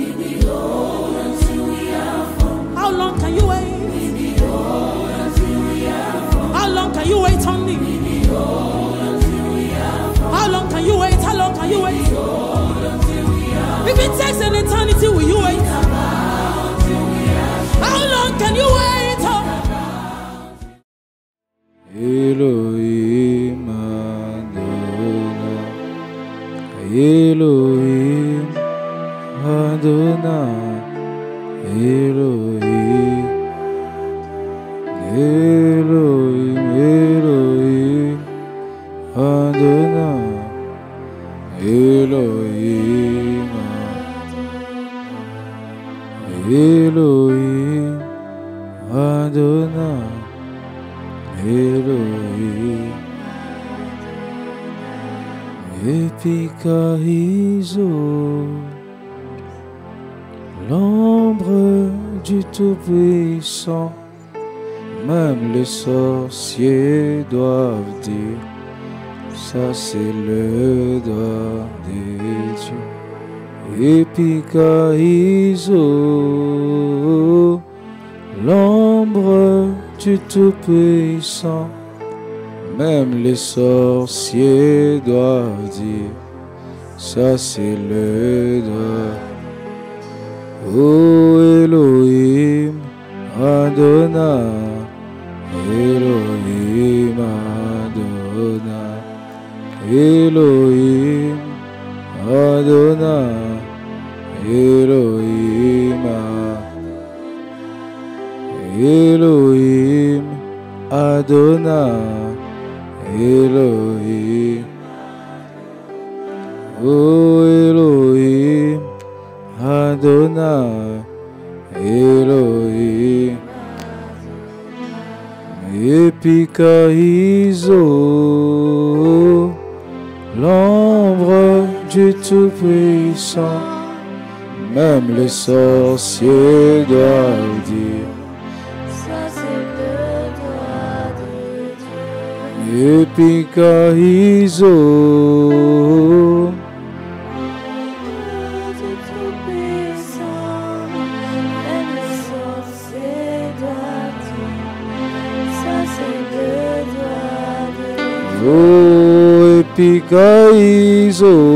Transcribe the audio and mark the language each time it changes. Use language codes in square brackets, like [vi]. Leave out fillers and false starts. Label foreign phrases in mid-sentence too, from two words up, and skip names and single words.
[en] How long can you wait? How long can you wait on me? How long can you wait? How long can you wait? If it takes an eternity, will you wait? How long can you wait? [fr] Elohim Adonai, Elohim Adonai, Elohim, Elohim, Elohim Adonai, Elohim, Elohim Adonai, Elohim, Epikaizo, l'ombre du Tout-Puissant, même les sorciers doivent dire, ça c'est le doigt des dieux. Epikaizo, l'ombre du Tout-Puissant, même les sorciers doivent dire, ça c'est le doigt. Oh Elohim Adonai, Elohim Adonai, Elohim Adonai, Elohim Elohim Adonai, Elohim, oh Elohim Adonai, Elohim, Epikaizo, l'ombre du Tout-Puissant, même les sorciers doivent dire, Epikaizo, oh Epikaizo,